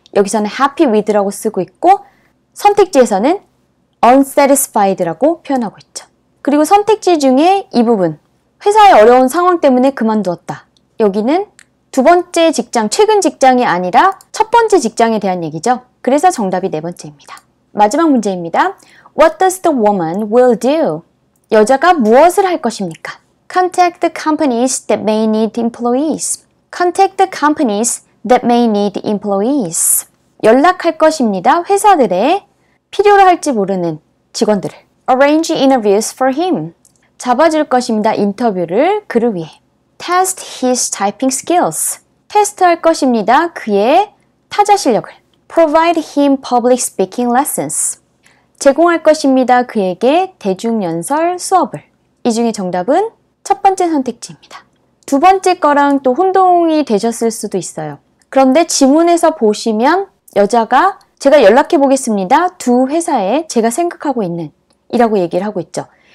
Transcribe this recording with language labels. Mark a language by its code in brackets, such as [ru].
[ko] 여기서는 happy with라고 쓰고 있고 선택지에서는 unsatisfied라고 표현하고 있죠. 그리고 선택지 중에 이 부분 회사의 어려운 상황 때문에 그만두었다. 여기는 두 번째 직장, 최근 직장이 아니라 첫 번째 직장에 대한 얘기죠. 그래서 정답이 네 번째입니다. 마지막 문제입니다. [en] What does the woman will do? [ko] 여자가 무엇을 할 것입니까? [en] Contact the companies that may need employees. Contact the companies that may need employees. [ko] 연락할 것입니다. 회사들의 필요로 할지 모르는 직원들을. [en] Arrange interviews for him. [ko] 잡아줄 것입니다. 인터뷰를 그를 위해. [en] Test his typing skills. [ko] 테스트할 것입니다. 그의 타자 실력을. [en] Provide him public speaking lessons. [ko] 제공할 것입니다. 그에게 대중연설 수업을. 이 중에 정답은 첫 번째 선택지입니다. 두 번째 거랑 또 혼동이 되셨을 수도 있어요. 그런데 지문에서 보시면 여자가 제가 연락해 보겠습니다. 두 회사에 제가 생각하고 있는 이라고 얘기를 하고 있죠.